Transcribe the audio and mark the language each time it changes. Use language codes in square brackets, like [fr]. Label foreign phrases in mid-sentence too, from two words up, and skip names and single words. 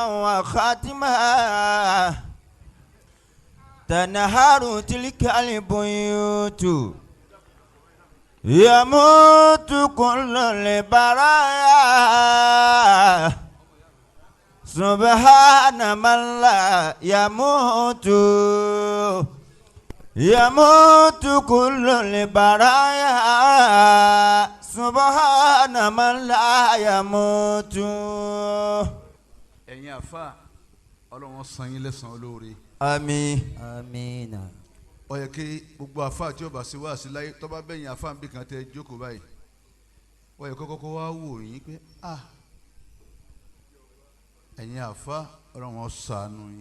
[ar] وخاتمها تنهار تلك البيوت يموت كل البرايا سبحان من لا يموت يموت كل البرايا سبحان من لا يموت. [yo] ẹ̀yin àfa ọlọ́run san yín lẹ́san olóore. àmín. àmín. ó yẹ kí gbogbo àfa tí ó bá ṣe wá sí láyé tó bá bẹ̀yìn àfa níbi kan tẹ jókòó báyìí ó yẹ kọ́kọ́ wá wò yín pé ẹ̀yin àfa ọlọ́run ṣàánú yín.